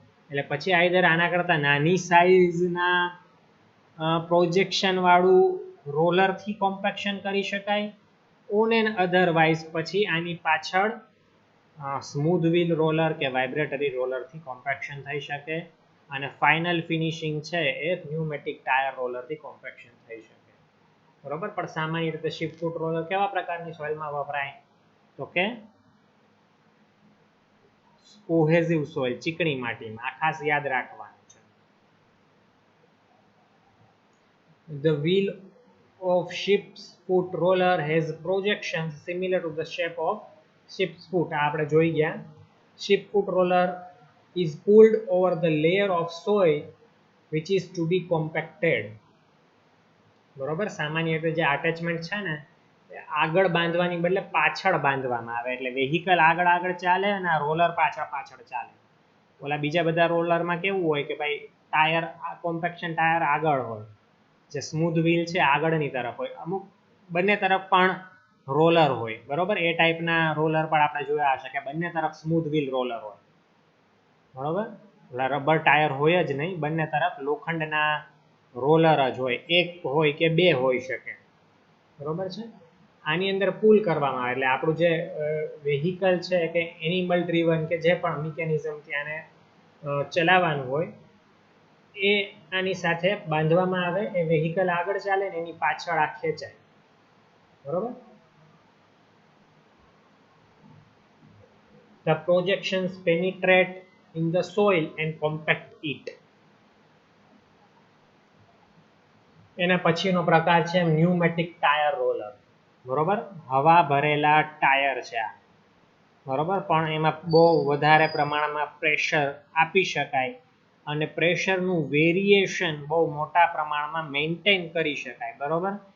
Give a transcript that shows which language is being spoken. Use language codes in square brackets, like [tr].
[gu] એટલે પછી આઈધર આના કરતાં નાની સાઇઝના પ્રોજેક્શનવાળું રોલરથી કોમ્પેક્શન કરી શકાય, ઓન એન્ડ અધરવાઇઝ પછી આની પાછળ સ્મૂધ વ્હીલ રોલર કે વાઇબ્રેટરી રોલરથી કોમ્પેક્શન થઈ શકે, અને ફાઇનલ ફિનિશિંગ છે એ ન્યુમેટિક ટાયર રોલરથી કોમ્પેક્શન થઈ શકે, બરોબર. પણ સામાન્ય રીતે શિપ ફૂટ રોલર કેવા પ્રકારની સોઇલમાં વપરાય, તો કે કોહેઝિવ સોઇલ, ચીકણી માટીમાં. આ ખાસ યાદ રાખવાનું છે. [en] The wheel of ship's foot roller has projections similar to the shape of ship's foot. [gu] આ આપણે જોઈ ગયા. [en] Ship foot roller is pulled over the layer of soil which is to be compacted. [gu] બરોબર. સામાન્ય રીતે જે અટેચમેન્ટ છે ને આગળ બાંધવાની બદલે પાછળ બાંધવામાં આવે, એટલે વેહિકલ આગળ ચાલે અને આ રોલર પાછળ ચાલે. ઓલા બીજા બધા રોલરમાં કેવું હોય કે ભાઈ ટાયર, કોમ્પેક્શન ટાયર આગળ હોય, જે સ્મૂધ વ્હીલ છે આગળની તરફ હોય, અમુક બંને તરફ પણ રોલર હોય, બરોબર. એ ટાઈપના રોલર પણ આપણે જોયા હશે કે બંને તરફ સ્મૂધ વ્હીલ રોલર હોય, બરોબર. રબર ટાયર હોય જ નહીં, બંને તરફ લોખંડના રોલર જ હોય, એક હોય કે બે હોઈ શકે, બરોબર છે. આની અંદર પુલ કરવામાં આવે એટલે આપણું જે વેહિકલ છે કે એનિમલ ડ્રીવન કે જે પણ મિકેનિઝમથી આને ચલાવવાનું હોય એ આની સાથે બાંધવામાં આવે. એ વેહિકલ આગળ ચાલે ને એની પાછળ આ ખેંચાય, બરોબર. [en] The projections penetrate in the soil and compact it. [gu] એના પછીનો પ્રકાર છે ન્યુમેટિક ટાયર રોલર, બરોબર. હવા ભરેલા ટાયર છે આ, બરોબર. પણ એમાં બહુ વધારે પ્રમાણમાં પ્રેશર આપી શકાય અને પ્રેશરનું વેરિએશન બહુ મોટા પ્રમાણમાં મેન્ટેન કરી શકાય, બરોબર.